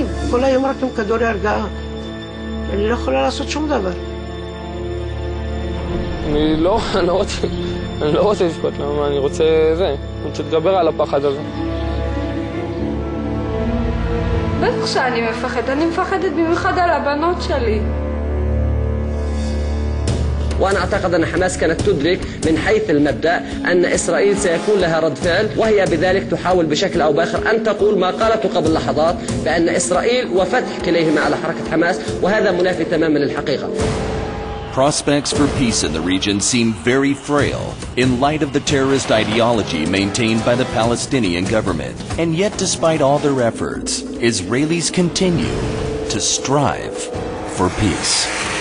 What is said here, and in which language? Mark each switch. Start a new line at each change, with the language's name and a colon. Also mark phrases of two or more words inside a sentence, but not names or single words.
Hebrew: כל היום רק עם כדורי הרגעה. אני לא יכולה לעשות שום דבר. אני לא רוצה לבכות, למה? אני רוצה להתגבר על הפחד הזה. בטח שאני מפחדת, אני מפחדת במיוחד על הבנות שלי.
Arabic: وأنا أعتقد أن حماس كانت تدرك من حيث المبدأ أن إسرائيل سيكون لها رد فعل، وهي بذلك تحاول بشكل أو بآخر أن تقول ما قالته قبل لحظات بأن إسرائيل وفتح كليهما على حركة حماس، وهذا منافي تماما للحقيقة.
English: Prospects for peace in the region seem very frail in light of the terrorist ideology maintained by the Palestinian government. And yet, despite all their efforts, Israelis continue to strive for peace.